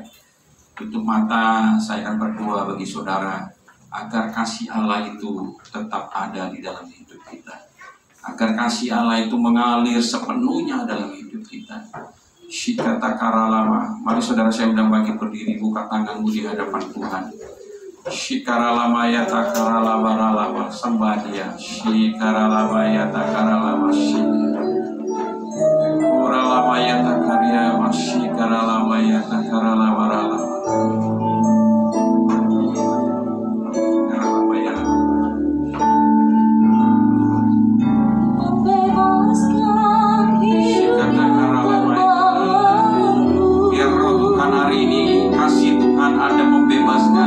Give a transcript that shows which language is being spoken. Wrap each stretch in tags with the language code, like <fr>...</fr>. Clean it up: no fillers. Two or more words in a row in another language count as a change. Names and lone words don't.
<id>Tutup mata, saya akan berdoa bagi saudara agar kasih Allah itu tetap ada di dalam hidup kita. Agar kasih Allah itu mengalir sepenuhnya dalam hidup kita. Shikata karalama. Mari saudara saya undang bangkit berdiri, buka tanganmu di hadapan Tuhan. Shikaralama yata karalama ralama, sembah Dia. Shikaralama yata karalama Uralama yata karya masih karalama yata karalama ralama. Biar roh Tuhan hari ini, kasih Tuhan ada membebaskan.</id>